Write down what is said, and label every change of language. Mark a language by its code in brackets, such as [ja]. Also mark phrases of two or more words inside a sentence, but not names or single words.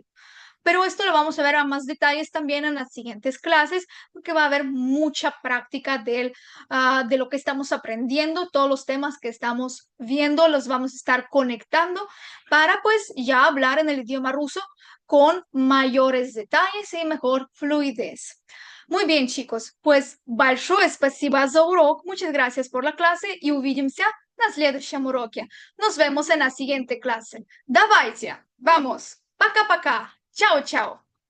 [es] Pero esto lo vamos a ver a más detalles también en las siguientes clases, porque va a haber mucha práctica de lo que estamos aprendiendo, todos los temas que estamos viendo, los vamos a estar conectando para pues ya hablar en el idioma ruso con mayores detalles y mejor fluidez. Muy bien, chicos, pues [ru] большое спасибо за урок, [es] muchas gracias por la clase y [ru] увидимся на следующем уроке. [es] Nos vemos en la siguiente clase. Давайте, vamos, [ru] пока-пока. [es] Chao, chao.